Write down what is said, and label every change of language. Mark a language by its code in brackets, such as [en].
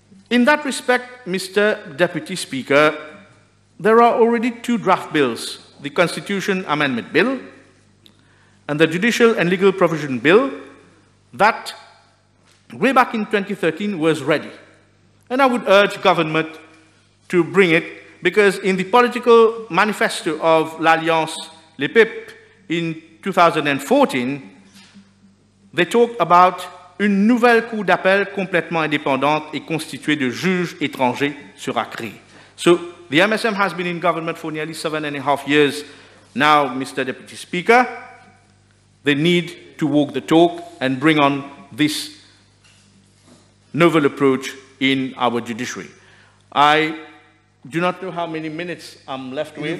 [en] In that respect, Mr. Deputy Speaker, there are already two draft bills, the Constitution Amendment Bill and the Judicial and Legal Provision Bill, that way back in 2013 was ready. And I would urge government to bring it, because in the political manifesto of l'Alliance Les Peuples in 2014, they talked about [fr] une nouvelle cour d'appel complètement indépendante et constituée de juges étrangers sera créée. [en] So the MSM has been in government for nearly 7.5 years now, Mr. Deputy Speaker. They need to walk the talk and bring on this novel approach in our judiciary. I do not know how many minutes I'm left with.